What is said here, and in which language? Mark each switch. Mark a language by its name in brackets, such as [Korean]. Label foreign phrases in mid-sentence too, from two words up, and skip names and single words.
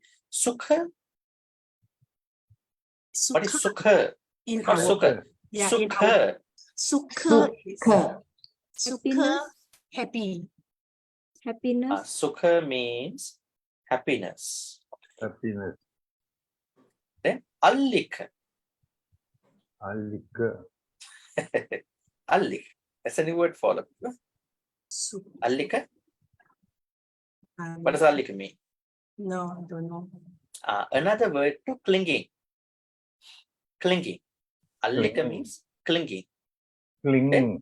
[English] Sukha. What is sukha? In Not our sukha. yeah, in Sukha. Sukha is Happiness. happy. Happiness. Sukha means happiness. Happiness. Then Allika. Allika. Allik. That's a new word for it. Allika. What does Allika mean? No, I don't know. Another word to clinging. Clinging. Allika Clinging. means clinging. Clinging.